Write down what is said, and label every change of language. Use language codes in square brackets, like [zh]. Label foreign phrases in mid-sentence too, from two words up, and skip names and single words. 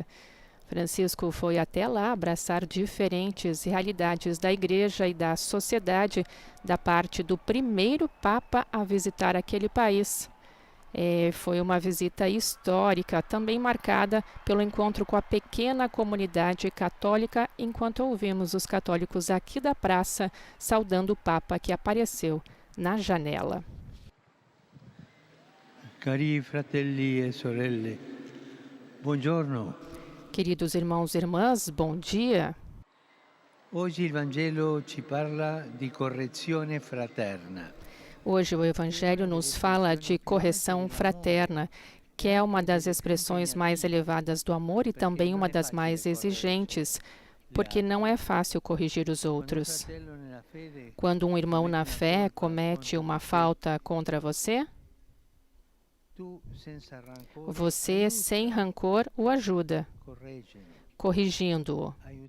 [pt] Francisco foi até lá abraçar diferentes realidades da Igreja e da sociedade da parte do primeiro Papa a visitar aquele país. Foi uma visita histórica, também marcada pelo encontro com a pequena comunidade católica, enquanto ouvimos os católicos aqui da praça saudando o Papa que apareceu na janela. [it] Cari fratelli e sorelle, buongiorno. [pt] Queridos irmãos e irmãs, bom dia. [it] Oggi il Vangelo ci parla di correzione fraterna. [pt] Hoje o Evangelho nos fala de correção fraterna, que é uma das expressões mais elevadas do amor e também uma das mais exigentes, porque não é fácil corrigir os outros. Quando um irmão na fé comete uma falta contra você, você, sem rancor, o ajuda, corrigindo-o.